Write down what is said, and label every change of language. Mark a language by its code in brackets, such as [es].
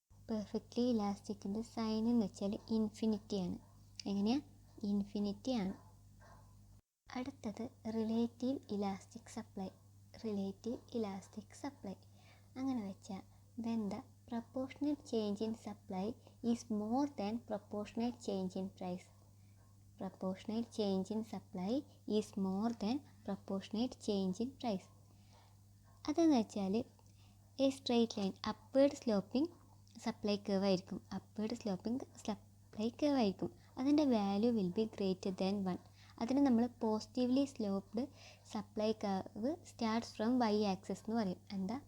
[ml] Perfectly ഇലാസ്റ്റിക്കിൻ്റെ sign എന്ന് വെച്ചാൽ infinity ആണ്. എങ്ങനെയാണ്? ഇൻഫിനിറ്റി ആണ്. [en] അടുത്തത് relative elastic supply. Relative elastic supply [ml] അങ്ങനെ വെച്ചാൽ [en] When the proportionate change in supply is more than proportionate change in price. Proportionate change in supply is more than proportionate change in price. [ml] അതെന്ന് വെച്ചാൽ A straight line upward sloping supply curve ആയിരിക്കും. Upward sloping supply curve ആയിരിക്കും. അതിൻ്റെ value [en] Will be greater than 1. [ml] അതിന് നമ്മൾ positively sloped supply curve starts from Y axis എന്ന് പറയും. എന്താ?